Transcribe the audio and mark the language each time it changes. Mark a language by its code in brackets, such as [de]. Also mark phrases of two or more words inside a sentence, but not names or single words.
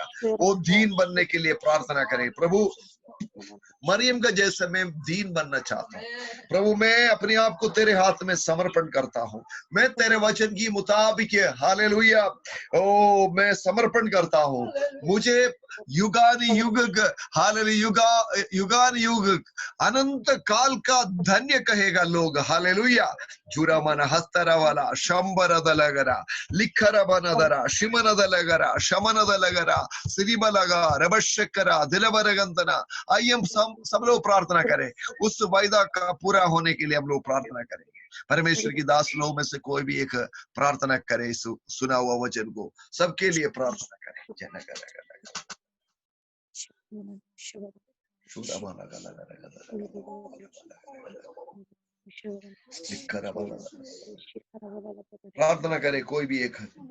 [hi] वो दीन बनने के लिए प्रार्थना करें। प्रभु, मरियम का जैसे मैं दीन बनना चाहता हूँ प्रभु, मैं अपने आप को तेरे हाथ में समर्पण करता हूँ। मैं तेरे वचन की मुताबिक, हालेलुया, ओ मैं समर्पण करता हूँ। मुझे युगान युग, हालेलुया, युगान युग, अनंत काल का धन्य कहेगा लोग। हालेलुया। जुरा मन हस्तरा वाला शंबर दलगरा, लिखर बनदरा, शिमन दलगरा, शमन दलगरा, सिरिम लगा, रबशकरा, दिलबरगंतना। आइए हम सब लोग प्रार्थना करें, उस वायदा का पूरा होने के लिए हम लोग प्रार्थना करेंगे। परमेश्वर की दास लोग में से कोई भी एक प्रार्थना करे, सुना हुआ वचन को सबके लिए प्रार्थना करें। प्रार्थना करे कोई भी एक।